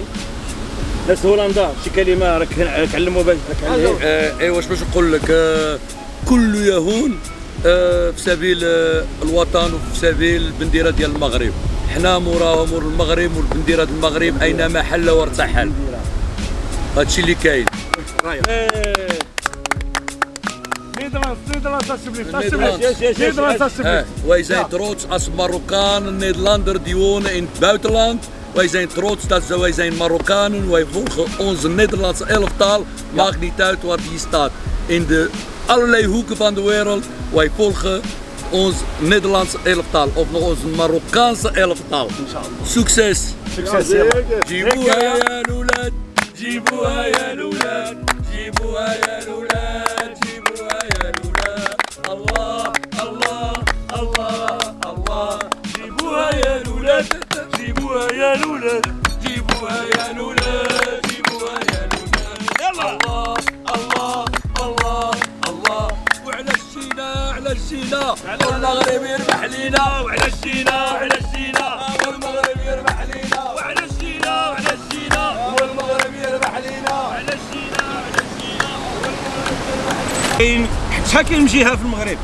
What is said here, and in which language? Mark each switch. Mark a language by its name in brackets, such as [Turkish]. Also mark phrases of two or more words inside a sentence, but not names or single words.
[Arabic] ناس هولندا شي كلمه راك علموا باش ايوا واش باش نقول لك، كل يهون في سبيل الوطن وفي سبيل البنديره ديال المغرب. حنا مور المغرب والبنديره ديال المغرب اينما حل وارتحل. هادشي اللي كاين. [Dutch] Wij zijn trots als Marokkanen, Nederlander die wonen in het buitenland. Wij zijn trots dat wij zijn Marokkanen. Wij volgen onze Nederlandse elftal. Maakt niet uit waar die staat. In de allerlei hoeken van de wereld. Wij volgen ons Nederlandse elftal of nog onze Marokkaanse elftal. Succes! Succes! [Arabic] جيبوها يا لولاد، جيبوها يا لولاد، جيبوها يا لولاد، جيبوها يا لولاد. Allah, Allah, Allah, Allah. جيبوها يا لولاد، جيبوها يا لولاد، جيبوها يا لولاد، جيبوها يا لولاد. Allah, Allah, Allah, Allah. وعلى الشينا على الشينا والمغرب يربح لينا، وعلى الشينا على الشينا والمغرب يربح لينا، وعلى الشينا على الشينا والمغرب يربح لينا، وعلى الشينا على الشينا والمغرب يربح لينا. شحال كاين من جهه في المغرب؟